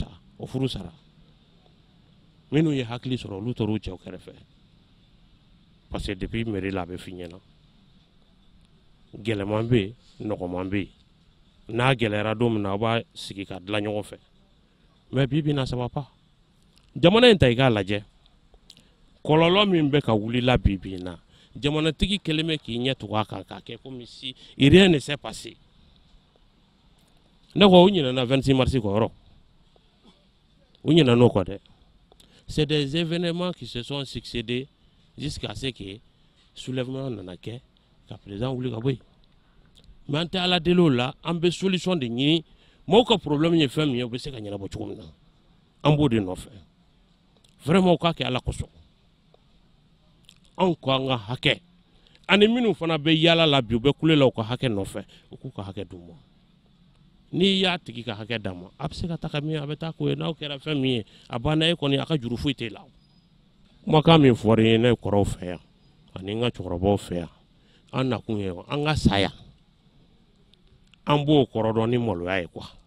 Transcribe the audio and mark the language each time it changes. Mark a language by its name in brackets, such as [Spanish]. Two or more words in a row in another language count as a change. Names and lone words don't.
[Bambara] o furu sara minnu ye hakili sɔrɔ olu tor'u cɛw kɛrɛfɛ [French] parce que depuis mairie [Bambara] la a bɛ f'i ɲɛna gɛlɛman bɛ yen nɔgɔman bɛ yen n'a gɛlɛyara don min na aw b'a sigi ka dilan ɲɔgɔn fɛ mais bi bi in na [French] ça va pas [Bambara] jamana in ta i k'a lajɛ kɔlɔlɔ min bɛ ka wulila bi bi in na jamanatigi kelen bɛ k'i ɲɛ tugu a kan k'a kɛ [French] comme si rien ne s'est passé [Bambara] ne ko u ɲinɛna 26 mars kɔ yɔrɔ u ɲinɛna o kɔ dɛ [French] c'est des événements qui se sont succédés jusqu'à ce que soulèvement [Bambara] nana kɛ ka président wuli ka bɔ yen mais an tɛ Ala deli o la an bɛ solution de ɲini maaw ka problème ye fɛn min ye u bɛ se ka ɲɛnabɔ cogo min na an b'o de nɔfɛ vraiment u k'a kɛ Ala kosɔn anw ko an ka hakɛ ani minnu fana bɛ yala la bi u bɛ kule la u ka hakɛ nɔfɛ u k'u ka hakɛ d'u ma n'i y'a tigi ka hakɛ d'a ma a bɛ se ka taa ka min a bɛ taa k'o ye n'aw kɛra fɛn min ye a banna e kɔni a ka juru foyi t'e la kumakan min fɔra ye ne kɔrɔw fɛ yan ani n ka cɛkɔrɔbaw fɛ yan an nakun ye an ka saya an b'o kɔrɔ dɔn ni maloya ye quoi